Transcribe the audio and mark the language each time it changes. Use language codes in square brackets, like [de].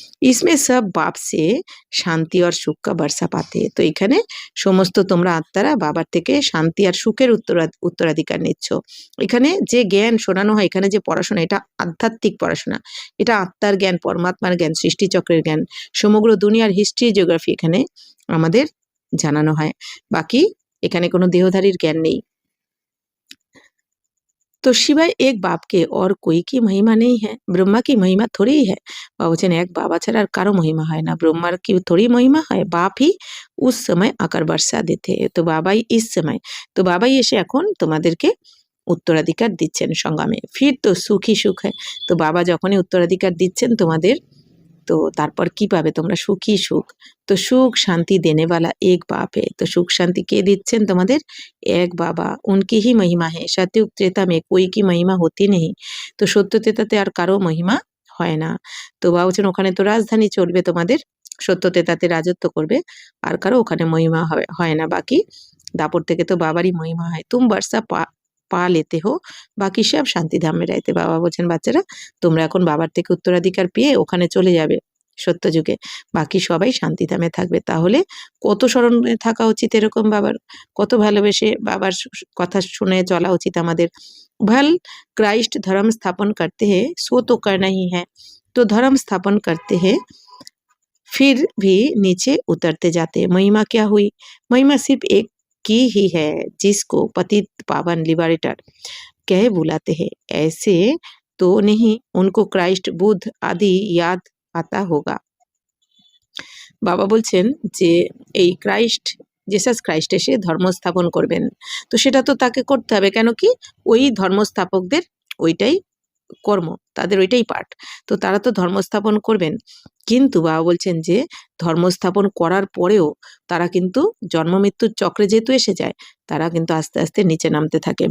[hi] ইসমে সব বাপ সে শান্তি আর সুখ কা বর্ষা পাতে, [bn] তো এখানে সমস্ত তোমরা আত্মারা বাবার থেকে শান্তি আর সুখের উত্তরাধিকার নিচ্ছ। এখানে যে জ্ঞান শোনানো হয়, এখানে যে পড়াশোনা, এটা আধ্যাত্মিক পড়াশোনা, এটা আত্মার জ্ঞান, পরমাত্মার জ্ঞান, সৃষ্টিচক্রের জ্ঞান, সমগ্র দুনিয়ার হিস্ট্রি, জিওগ্রাফি এখানে আমাদের জানানো হয়। বাকি এখানে কোনো দেহধারীর জ্ঞান নেই। [hi] তো শিवाय एक बाप के और कोई की महिमा नहीं है, ब्रह्मा की महिमा थोड़ी ही है। [bn] বাবা বলছেন এক বাবা ছাড়া আর কারো মহিমা হয় না, ব্রহ্মার কি থোড়ি মহিমা হয়? [hi] বাপ ही उस समय आकर बरसा देते, [bn] তো বাবাই [hi] इस समय, [bn] তো বাবাই এসে এখন তোমাদেরকে উত্তরাধিকার দিচ্ছেন সংগ্রামে। ফির তো সুখী সুখ হয়, তো বাবা যখনই উত্তরাধিকার দিচ্ছেন তোমাদের, তো তারপর কি পাবে তোমরা? সুখী সুখ। তো [hi] সুখ শান্তি দেনে वाला एक बाप है, [bn] তো সুখ শান্তি কে দিচ্ছেন তোমাদের? এক বাবা। [hi] उनकी ही महिमा है, सतयुग त्रेता में कोई की महिमा होती नहीं, [bn] তো সত্য ত্রেতাতে আর কারো মহিমা হয় না। তো বাবা বলছেন ওখানে তো রাজধানী চলবে তোমাদের, সত্য ত্রেতাতে রাজত্ব করবে, আর কারো ওখানে মহিমা হয় না। বাকি দাপর থেকে তো বাবারই মহিমা হয়। [hi] তুম বর্ষা পা লেতে হো, বাকি সব শান্তিধামে রাইতে। [bn] বাবা বলছেন বাচ্চারা তোমরা এখন বাবার থেকে উত্তরাধিকার পেয়ে ওখানে চলে যাবে সত্য যুগে, বাকি সবাই শান্তিধামে থাকবে। তাহলে কত স্মরণে থাকা উচিত এরকম বাবার, কত ভালোবেসে বাবার কথা শুনে চলা উচিত আমাদের। [hi] भल क्राइस्ट धर्म स्थापन करते हैं, सो तो करना ही है, तो धर्म स्थापन करते हैं फिर भी नीचे उतरते जाते हैं। महिमा क्या हुई? महिमा सिर्फ एक की ही है, जिसको पतित पावन लिबरेटर कहे बुलाते हैं। ऐसे तो नहीं उनको क्राइस्ट बुद्ध आदि याद आता होगा। [bn] বাবা বলছেন যে এই জেসাস ক্রাইস্ট এসে ধর্ম স্থাপন করবেন, তো সেটা তো তাকে করতে হবে। কেন কি? ওই ধর্মস্থাপকদের ওইটাই কর্ম, তাদের ওইটাই পাঠ, তো তারা তো ধর্ম স্থাপন করবেন। কিন্তু বাবা বলছেন যে ধর্ম স্থাপন করার পরেও তারা কিন্তু জন্ম মৃত্যুর চক্রে যেহেতু এসে যায়, তারা কিন্তু আস্তে আস্তে নিচে নামতে থাকে।